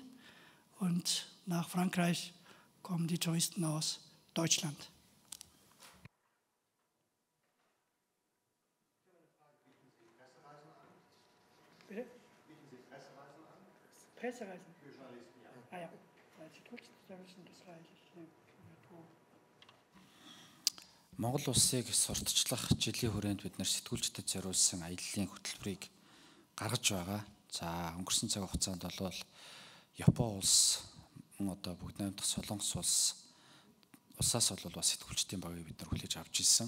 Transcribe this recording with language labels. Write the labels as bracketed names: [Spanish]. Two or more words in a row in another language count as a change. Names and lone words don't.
[German] Und nach Frankreich kommen die Touristen aus Deutschland. Bitte? Bieten Sie Pressereisen an? Pressereisen? Für Journalisten, ja. Ah ja, [Mongolian] Монгол улсыг сурталчлах жилийн хүрээнд бид нар сэтгүүлчдэд зориулсан аяллаа хөтөлбөрийг гаргаж байгаа. За өнгөрсөн цаг хугацаанд бол Япон улс, одоо бүгд найрамдах Солонгос улсаас бол бас сэтгүүлчдийн багийг бид нар хүлээж авч ирсэн.